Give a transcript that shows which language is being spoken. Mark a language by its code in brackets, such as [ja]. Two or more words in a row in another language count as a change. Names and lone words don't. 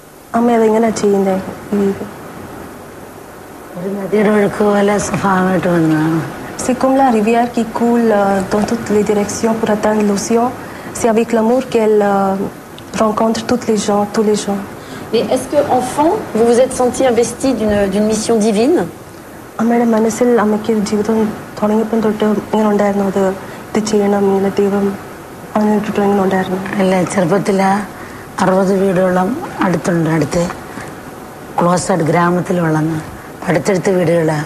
[fr] C'est comme la rivière qui coule dans toutes les directions pour atteindre l'océan. C'est avec l'amour qu'elle rencontre tous les gens. Mais est-ce qu'enfant, vous vous êtes senti investi d'une mission divine? [ml] അറുപത് വീടുകളും അടുത്ത് ക്ലോസഡ് ഗ്രാമത്തിൽ വളർന്ന് അടുത്തടുത്ത വീടുകളാണ്.